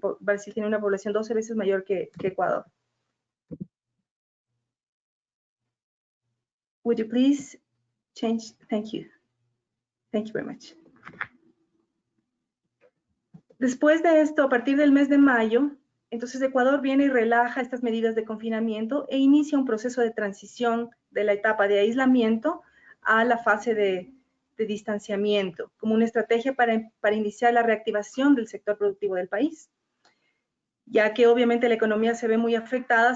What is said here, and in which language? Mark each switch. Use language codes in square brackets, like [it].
[es] Brasil tiene una población 12 veces mayor que Ecuador. [en] Would you please change? Thank you. Thank you very much. [es] Después de esto, a partir del mes de mayo, entonces Ecuador viene y relaja estas medidas de confinamiento e inicia un proceso de transición de la etapa de aislamiento a la fase de distanciamiento, como una estrategia para iniciar la reactivación del sector productivo del país, ya que obviamente la economía se ve muy afectada.